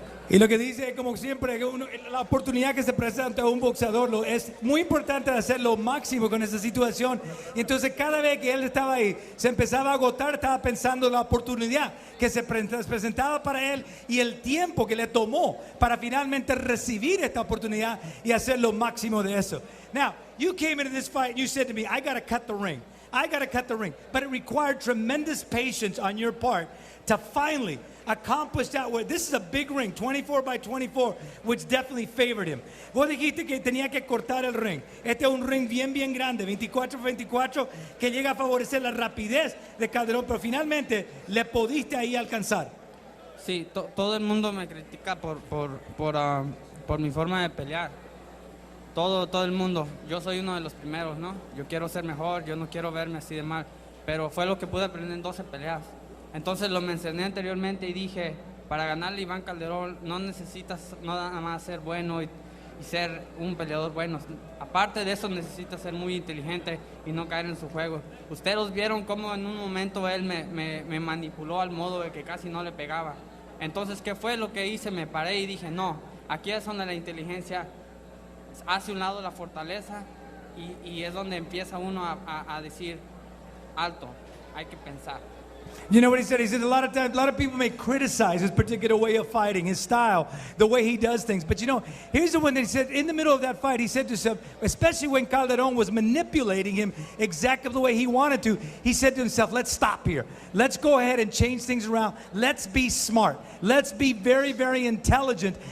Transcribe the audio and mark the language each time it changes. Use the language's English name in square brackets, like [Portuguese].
[Spanish] Y lo que dice, como siempre, la oportunidad que se presenta a un boxeador es muy importante hacer lo máximo con esa situación. Y entonces cada vez que él estaba ahí, se empezaba a agotar, estaba pensando en la oportunidad que se presentaba para él y el tiempo que le tomó para finalmente recibir esta oportunidad y hacer lo máximo de eso. [English] Now, you came into this fight and you said to me, I got to cut the ring. I got to cut the ring. But it required tremendous patience on your part to finally accomplish that. This is a big ring, 24 by 24, which definitely favored him. [Spanish] Vos dijiste que tenía que cortar el ring. Este es un ring bien grande, 24 por 24, que llega a favorecer la rapidez de Calderón, pero finalmente le pudiste ahí alcanzar. Sí, todo el mundo me critica por mi forma de pelear. Todo el mundo. Yo soy uno de los primeros, ¿no? Yo quiero ser mejor, yo no quiero verme así de mal. Pero fue lo que pude aprender en 12 peleas. Entonces lo mencioné anteriormente y dije, para ganarle a Iván Calderón no necesitas nada más ser bueno y ser un peleador bueno. Aparte de eso necesitas ser muy inteligente y no caer en su juego. Ustedes vieron cómo en un momento él me manipuló al modo de que casi no le pegaba. Entonces, ¿qué fue lo que hice? Me paré y dije, no, aquí es donde la inteligencia hace un lado la fortaleza y es donde empieza uno a decir, alto, hay que pensar. [English] You know what he said? He said a lot of times, a lot of people may criticize his particular way of fighting, his style, the way he does things. But you know, here's the one that he said, in the middle of that fight, he said to himself, especially when Calderon was manipulating him exactly the way he wanted to, he said to himself, let's stop here. Let's go ahead and change things around. Let's be smart. Let's be very intelligent.